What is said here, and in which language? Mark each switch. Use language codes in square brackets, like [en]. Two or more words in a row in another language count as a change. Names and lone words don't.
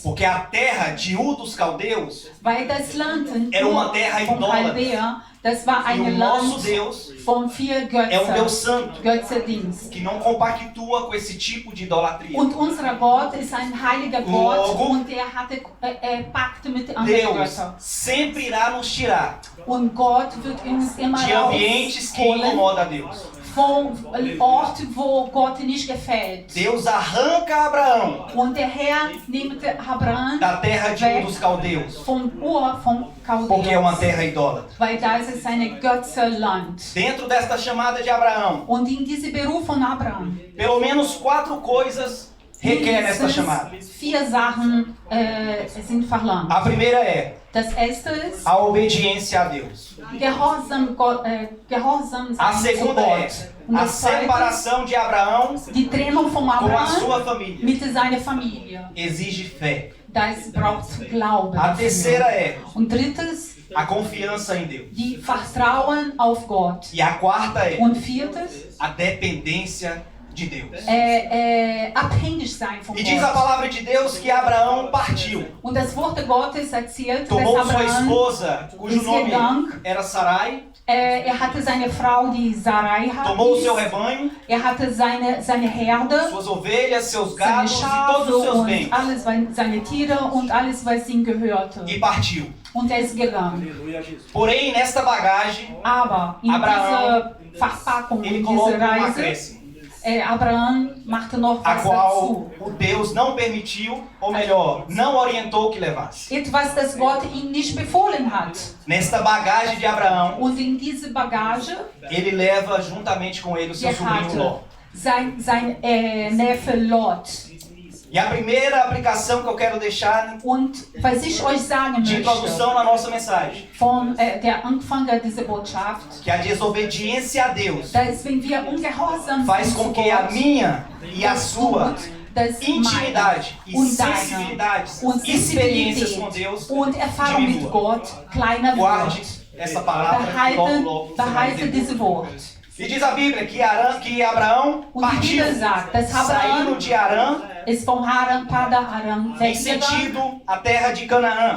[pt] Porque a terra de Ur dos Caldeus [de] Weil das Land [pt] Era uma terra [de] von [pt] idólatra. [de] Chaldea, das war [pt] e o [de] ein [pt] nosso [de] Land [pt] Deus [de] von vier [pt] é um Deus [de] Götzen, [pt] santo [de] Götzendienst. [pt] que não compactua com esse tipo de idolatria. [de] Und unser Gott ist ein heiliger Gott [pt] Logo, [de] und er hatte Pakte mit anderen [pt] Deus [de] Göttern. [pt] sempre irá nos tirar [de] Und Gott wird uns immer [pt] de ambientes que [de] rausholen [pt] incomodam a Deus. [de] von Orten, wo Gott nicht gefällt. [pt] Deus arranca Abraão [de] Und der Herr nimmt Abraham [pt] da terra de Ur dos Caldeus, [de] vom vom [pt] porque é uma [de] Chaldeus, [pt] terra idólatra. [de] weil da ist es eine Götzenland. [pt] Dentro desta chamada de Abraão, [de] Und in diese Beruf von Abraham [pt] pelo menos 4 coisas requer esta chamada. [de] vier Sachen sind verlangt. [pt] A primeira é [de] Das erste ist [pt] a obediência a Deus. [de] Gehorsam [pt] A [de] sein zu [pt] segunda é [de] Gott. Und [pt] a [de] das zweite, [pt] separação de Abraão [de] die Trennung von [pt] com a [de] Abraham [pt] sua família. [de] mit seiner Familie. [pt] Exige fé. [de] Das braucht Glauben. [pt] A [de] dafür. [pt] terceira é [de] Und drittes, [pt] a confiança em Deus. [de] die Vertrauen auf Gott. [pt] E a quarta é [de] Und viertes, [pt] a dependência de Deus. [de] abhängig sein von [pt] E diz a [de] Gott. [pt] palavra de Deus que Abraão partiu. [de] Und das Wort Gottes erzählt, dass [pt] Tomou sua [de] Abraham, [pt] esposa, cujo [de] ist [pt] nome [de] gegangen. [pt] era Sarai, [de] hatte seine Frau, die Sarai [pt] tomou o [de] hieß. [pt] seu rebanho, [de] Hatte seine Herde, [pt] suas ovelhas, seus [de] seine [pt] gados e todos [de] Schafe [pt] os seus [de] und [pt] bens [de] alles, seine Tiere und alles, was ihm gehörte. [pt] e partiu. [de] Und ist gegangen. [pt] Porém, nesta bagagem, [de] Aber in Abraham, dieser Verpackung, [pt] ele [de] in [pt] coloca [de] dieser [pt] um [de] Reise, [pt] acréscimo, [de] Abraham machte noch [pt] a [de] was [pt] qual [de] dazu. [pt] o Deus não permitiu, ou melhor, não orientou que levasse. [de] Etwas, das Gott ihm nicht befohlen hat. [pt] Nesta bagagem de Abraão, [de] Und in diese Bagage, [pt] ele leva juntamente com ele o seu sobrinho Ló. [de] sein Neffe Lot. [pt] E a primeira aplicação que eu quero deixar [de] Und was ich euch sagen [pt] de introdução [de] möchte, [pt] na nossa mensagem, [de] von der Anfänger dieser Botschaft, [pt] que a desobediência a Deus [de] dass wenn wir ungehorsam [pt] faz [de] sind [pt] com [de] zu [pt] que a [de] Gott, [pt] minha e a sua [de] dass [pt] intimidade e [de] und deine [pt] sensibilidades, [de] und [pt] experiências com Deus [de] Sensibilität und Erfahrung mit [pt] diminua. [de] Gott kleiner [pt] Guarde [de] wird. [pt] essa palavra que logo você vai [de] Behalte [pt] entender. [de] dieses Wort. [pt] E diz a Bíblia que Abraão [de] Und die [pt] partiu, [de] Bibel sagt, dass [pt] saindo [de] Abraham [pt] de Arã [de] ist vom Padan Aram [pt] em [de] weggegangen [pt] sentido à terra de Canaã.